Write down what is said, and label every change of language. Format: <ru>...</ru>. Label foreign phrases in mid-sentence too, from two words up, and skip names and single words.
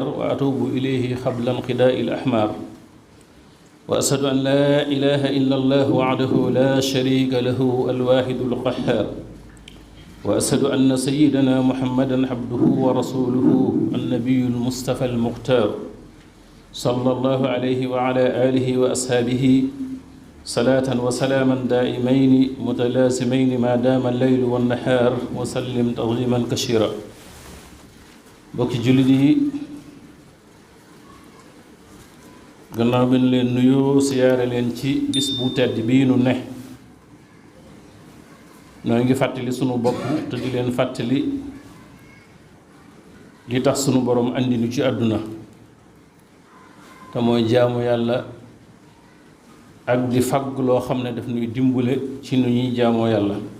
<ar>وأتوب إليه قبل انقضاء الأحمار وأشهد أن لا إله إلا الله وحده لا شريك له الواحد القهار وأشهد أن سيدنا محمدا عبده ورسوله النبي المصطفى المختار صلى الله عليه وعلى آله وأصحابه صلاة وسلاما دائمين متلازمين ما دام الليل والنهار وسلم تسليما كثيرا</ar> <wo>bokki jullit yi gannaaw bi ñu leen nuyoo siyaare leen ci bis bu tedd bii nu ne noo ngi fàttali sunu bopp te di leen fàttali li tax sunu borom andi nu ci àdduna te mooy jaamu yàlla ak di fagg loo xam ne daf ñuy dimbule ci nu ñuy jaamoo yàlla</wo>